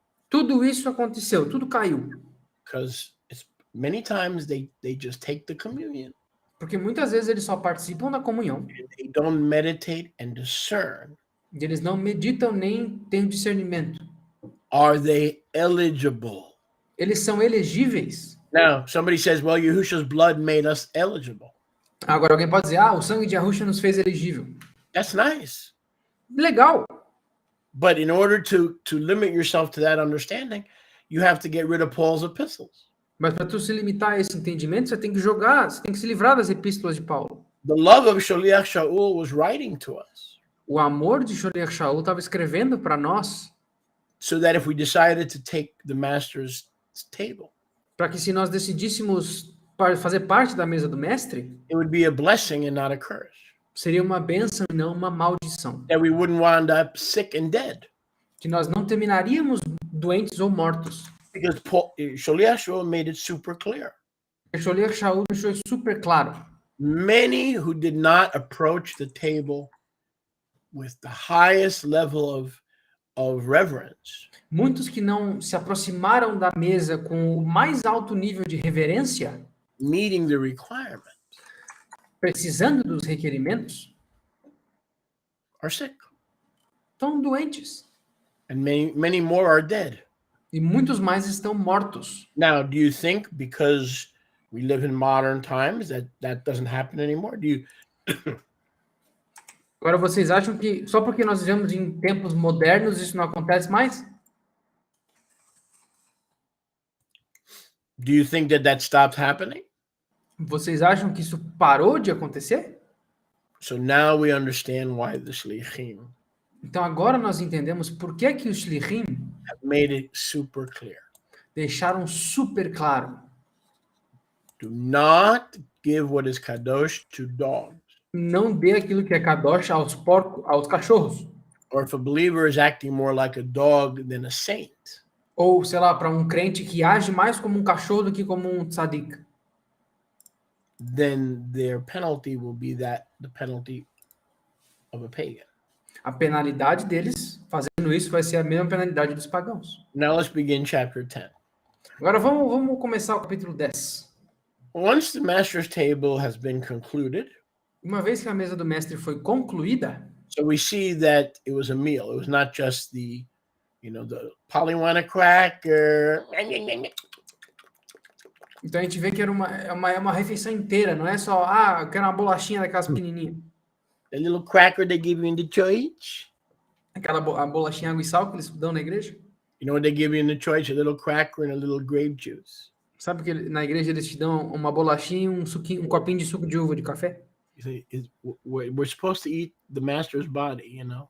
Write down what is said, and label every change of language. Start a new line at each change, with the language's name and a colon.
Portuguese: Tudo isso aconteceu, tudo caiu.
English: Because many times they just take the communion.
Portuguese: Porque muitas vezes eles só participam da comunhão.
English: And they don't meditate and discern.
Portuguese: E eles não meditam nem têm discernimento.
English: Are they eligible?
Portuguese: Eles são elegíveis.
English: Now, somebody says, well, Yahushua's blood made us eligible.
Portuguese: Agora alguém pode dizer, o sangue de Yahushua nos fez elegível.
English: That's nice.
Portuguese: Legal.
English: But in order to limit yourself to that understanding, you have to get rid of Paul's epistles.
Portuguese: Mas para tu se limitar a esse entendimento, você tem que se livrar das epístolas de Paulo.
English: The love of Shaliach Shaul was writing to us.
Portuguese: O amor de Shaliach Shaul estava escrevendo para nós.
English: So that if we decided to take the master's table,
Portuguese: para que se nós decidíssemos fazer parte da mesa do mestre,
English: it would be a blessing and not a curse.
Portuguese: Seria uma bênção e não uma maldição.
English: That we wouldn't wind up sick and dead.
Portuguese: Que nós não terminaríamos doentes ou mortos.
English: Because Shaliach Shaul made it super clear.
Portuguese: Shaliach Shaul deixou super claro.
English: Many who did not approach the table with the highest level of reverence.
Portuguese: Muitos que não se aproximaram da mesa com o mais alto nível de reverência,
English: meeting the requirement,
Portuguese: precisando dos requerimentos,
English: are sick.
Portuguese: Estão doentes.
English: And many more are dead.
Portuguese: E muitos mais estão mortos.
English: Now, do you think because we live in modern times that doesn't happen anymore? Do you
Portuguese: Agora vocês acham que só porque nós vivemos em tempos modernos isso não acontece mais?
English: Do you think that stopped happening?
Portuguese: Vocês acham que isso parou de acontecer?
English: So now we understand why the shlichim.
Portuguese: Então agora nós entendemos por que os shlichim
English: have made it super clear.
Portuguese: Deixaram super claro.
English: Do not give what is kadosh to dogs.
Portuguese: Não dê aquilo que é kadosh aos porcos, aos cachorros.
English: Or if a believer is acting more like a dog than a saint.
Portuguese: Ou, sei lá, para um crente que age mais como um cachorro do que como um tzadik.
English: Then their penalty will be the penalty of a pagan.
Portuguese: A penalidade deles, fazendo isso, vai ser a mesma penalidade dos pagãos.
English: Now let's begin chapter 10.
Portuguese: Agora vamos começar o capítulo 10.
English: Once the master's table has been concluded,
Portuguese: uma vez que a mesa do mestre foi concluída,
English: so we see that it was a meal. It was not just the Polly want a cracker.
Portuguese: Então a gente vê que era uma refeição inteira, não é só, eu quero uma bolachinha daquelas pequenininhas.
English: The little cracker they give you in the church.
Portuguese: Aquela a bolachinha água e sal que eles dão na igreja.
English: You know what they give you in the church? A little cracker and a little grape juice.
Portuguese: Sabe que na igreja eles te dão uma bolachinha e um copinho de suco de uva de café?
English: We're supposed to eat the master's body,